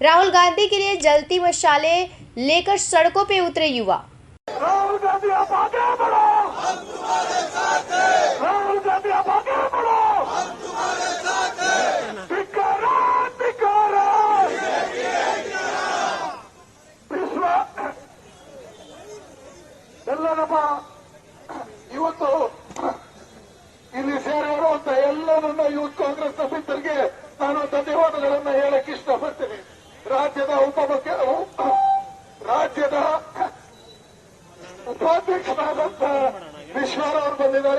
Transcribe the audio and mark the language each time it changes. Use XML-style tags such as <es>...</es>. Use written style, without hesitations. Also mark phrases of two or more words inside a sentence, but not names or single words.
<hi>राहुल गांधी के लिए जलती मशाले लेकर सड़कों पे उतरे युवा। राहुल गांधी आप आगे बढ़ो, हम तुम्हारे साथ हैं। राहुल गांधी आप आगे बढ़ो, हम तुम्हारे साथ हैं। धिक्कार विश्व</hi> <kn>ಎಲ್ಲನಪ್ಪ ಇವತ್ತು ಇಲ್ಲಿ ಸೇರಿರುವಂತ ಎಲ್ಲ ನನ್ನ ಯೂತ್ ಕಾಂಗ್ರೆಸ್ ಸದಸ್ಯರಿಗೆ ನಾನು ಧನ್ಯವಾದಗಳನ್ನು ಹೇಳಕ್ಕೆ ಇಷ್ಟಪಡ್ತೀನಿ. ರಾಜ್ಯದ ಉಪಾಧ್ಯಕ್ಷರಾದಂತ ವಿಶ್ವರ್ ಅವರು ಬಂದಿದ್ದಾರೆ.</kn>